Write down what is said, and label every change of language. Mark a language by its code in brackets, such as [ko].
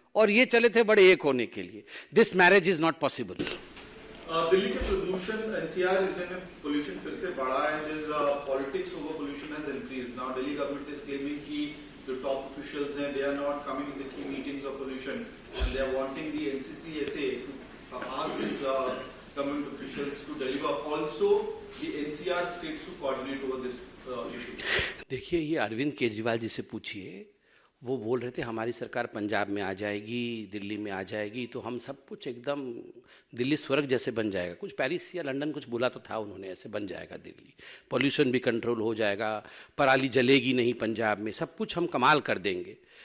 [hi] और ये चले थे बड़े एक होने के लिए। [en] This marriage is not possible. [hi] Delhi के प्रदूषण एनसीआर रीजन में पोल्यूशन फिर से बढ़ा है। [en] This politics over pollution has increased. Now Delhi government is claiming [hi] कि जो टॉप ऑफिशियल्स हैं, [en] They are not coming to the key meetings of pollution and they are wanting the NCCSA to ask these government officials to deliver. Also, the NCR states to coordinate over this issue. [hi] देखिए, ये अरविंद केजरीवाल जी से पूछिए, वो बोल रहे थे हमारी सरकार पंजाब में आ जाएगी, दिल्ली में आ जाएगी तो हम सब कुछ एकदम दिल्ली स्वर्ग जैसे बन जाएगा। कुछ पेरिस या लंदन कुछ बोला तो था उन्होंने, ऐसे बन जाएगा दिल्ली, पॉल्यूशन भी कंट्रोल हो जाएगा, पराली जलेगी नहीं पंजाब में, सब कुछ हम कमाल कर देंगे।